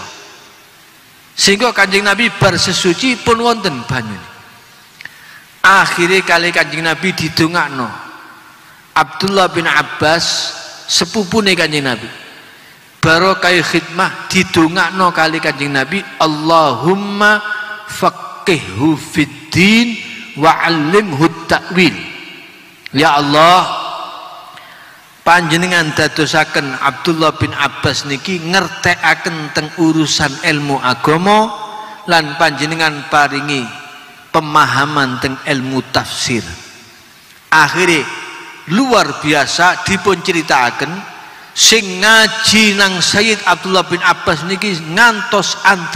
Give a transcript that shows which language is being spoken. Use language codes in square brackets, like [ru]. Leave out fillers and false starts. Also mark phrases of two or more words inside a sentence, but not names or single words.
[jv] Sehingga Kanjeng Nabi bar sesuci pun wonten banyune. Akhire kali Kanjeng Nabi didongakno. Abdullah bin Abbas sepupune Kanjeng Nabi. Barokah khidmah didongakno kali Kanjeng Nabi, [ar] Allahumma faqihhu fiddin wa 'allimhu ta'wil. [jv] Ya Allah, panjenengan dadosaken Abdullah bin Abbas niki ngertekaken teng urusan ilmu agama lan panjenengan paringi pemahaman teng ilmu tafsir. Akhire luar biasa dipun critakaken sing ngaji nang Sayyid Abdullah bin Abbas niki ngantos antri